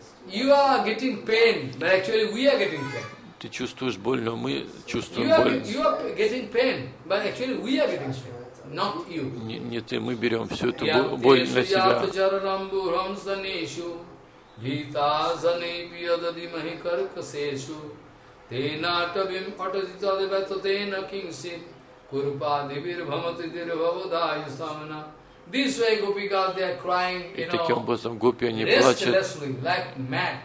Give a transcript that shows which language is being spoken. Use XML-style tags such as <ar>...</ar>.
<en>You are getting pain, but actually we are getting pain.</en> <ru>Ты чувствуешь боль, но мы чувствуем боль.</ru> <en>You are getting pain, but actually we are getting pain. not you.</en> <ru>Не ты, мы берем всю эту боль на себя.</ru> <en>This way, Gopikas, they are crying, you know, restlessly, like mad.</en>